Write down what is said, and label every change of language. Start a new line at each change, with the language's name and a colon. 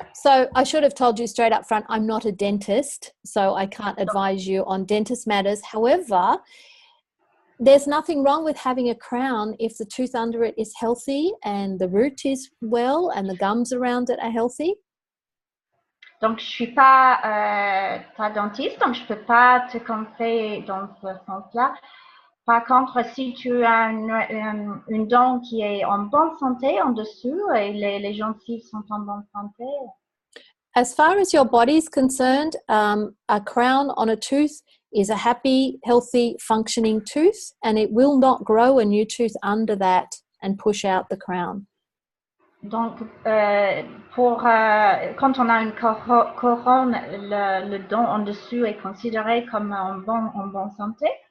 English: So I should have told you straight up front, I'm not a dentist, so I can't advise you on dentist matters. However, there's nothing wrong with having a crown if the tooth under it is healthy and the root is well and the gums around it are healthy.
French: Donc, je suis pas ta dentiste, donc je peux pas te conseiller dans ce sens-là. Par contre, si tu as une dent qui est en bonne santé en dessous et les gencives sont en bonne santé.
English: As far as your body is concerned, a crown on a tooth is a happy, healthy, functioning tooth, and it will not grow a new tooth under that and push out the crown.
French: Donc, quand on a une couronne, le dent en dessous est considéré comme en bonne santé.